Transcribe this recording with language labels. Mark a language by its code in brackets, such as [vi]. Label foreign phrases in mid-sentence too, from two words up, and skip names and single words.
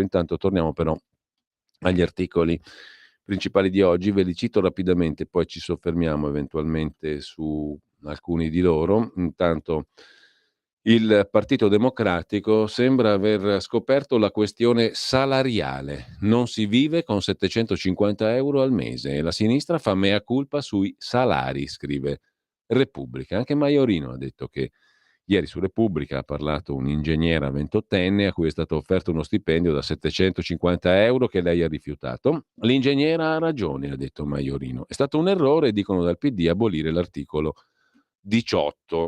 [it] Intanto torniamo però agli articoli principali di oggi, ve li cito rapidamente, poi ci soffermiamo eventualmente su alcuni di loro. Intanto il Partito Democratico sembra aver scoperto la questione salariale. Non si vive con 750 euro al mese e la sinistra fa [la] mea culpa [it] sui salari, scrive Repubblica. Anche Maiorino ha detto che ieri su Repubblica ha parlato un ingegnere 28enne a cui è stato offerto uno stipendio da 750 euro che lei ha rifiutato. L'ingegnera ha ragione, ha detto Maiorino. È stato un errore, dicono dal PD, abolire l'articolo 18.